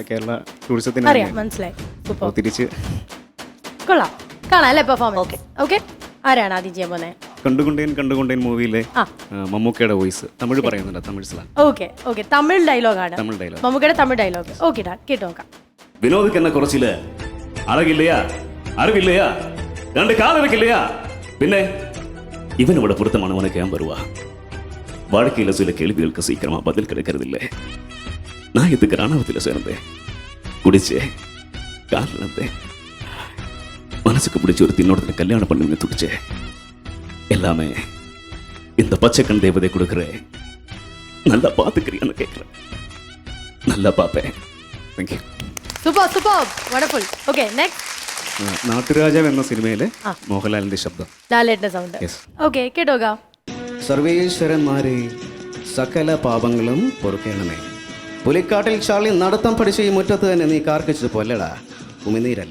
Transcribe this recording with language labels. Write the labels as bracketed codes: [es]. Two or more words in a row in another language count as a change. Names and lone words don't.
[ml] കേരള ടൂറിസത്തിന് അറിയാം, മനസ്സിലായി. സൂപ്പർ. തിരിച്ച് കൊള്ളാം. കാണാം അല്ലേ പെർഫോമൻസ്? ഓക്കെ. ആരാണ് ആദ്യം ചെയ്യാൻ പോകുന്നത്? കണ്ടുകൊണ്ടേൻ മൂവിയിലെ മമ്മൂക്കയുടെ വോയിസ്. തമിഴ് പറയുന്നുണ്ട്, തമിഴ് സ്ലാങ്. ഓക്കെ. തമിഴ് ഡയലോഗാണ്. മമ്മൂക്കയുടെ തമിഴ് ഡയലോഗ്. ഓക്കെ, കേട്ടോ നോക്കാം. [ta] வினோதுக்கு என்ன குறைச்சில அழகு இல்லையா, அறிவில்லையா, 2 கால் இருக்கு இல்லையா, பின்ன இவனோட பொருத்தமானவனுக்கு ஏன் வருவா? வாழ்க்கையில சில கேள்விகளுக்கு சீக்கிரமா பதில் கிடைக்கிறது இல்லை. நான் இதுக்கு ராணுவத்தில் சேர்ந்தேன், குடிச்சேன், கார் நடந்தேன், மனசுக்கு பிடிச்ச ஒரு தின்னோட கல்யாணம் பண்ணி துடிச்சேன். எல்லாமே இந்த பச்சைக்கண் தேவதை கொடுக்குறேன். நல்லா பார்த்துக்கிறியான்னு கேட்குறேன். நல்லா பார்ப்பேன். தேங்க்யூ. [en] super wonderful. okay, next. [ml] നാട്ടുരാജാവ് എന്ന സിനിമയിലെ മോഹൻലാലിന്റെ ശബ്ദം, ലാലേട്ടന്റെ സൗണ്ട്. ഓക്കെ, കേട്ടോക്കാം. സർവേശ്വരന്മാരെ, സകല പാപങ്ങളും പൊറുക്കണമേ. പുലിക്കാട്ടിൽ ചാളി നടത്തം പഠിച്ച ഈ മുറ്റത്ത് തന്നെ നീ കാർക്കിച്ചത് പൊല്ലടാ, ഉമിനീരല്ല.